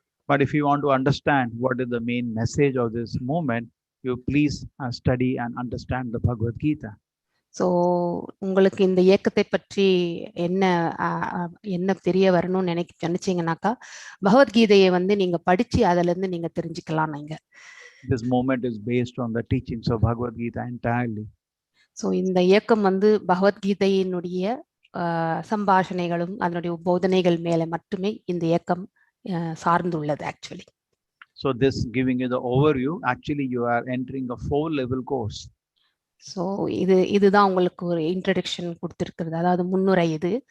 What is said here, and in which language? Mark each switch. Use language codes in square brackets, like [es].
[en] But if you want to understand what is the main message of this movement, you please study and understand the Bhagavad Gita. [ta] So உங்களுக்கு இந்த இயக்கத்தை பற்றி என்ன என்ன தெரிய வரணும்னு நினைச்சீங்கன்னாக்கா பகவத்கீதையை வந்து நீங்க படிச்சு அதுல இருந்து நீங்க தெரிஞ்சுக்கலாம். நீங்க [en] This movement is based on the teachings of Bhagavad Gita entirely. [ta] So இந்த இயக்கம் வந்து பகவத்கீதையினுடைய சம்பாஷணைகளும் அதனுடைய போதனைகள் மேல மட்டுமே இந்த இயக்கம் சார்ந்துள்ளது actually. [en] So this giving you the overview, actually you are entering a 4-level course. [ta] So இதுதான் உங்களுக்கு ஒரு இன்ட்ரடக்ஷன் கொடுத்துருக்கிறது, அதாவது முன்னுரை இது.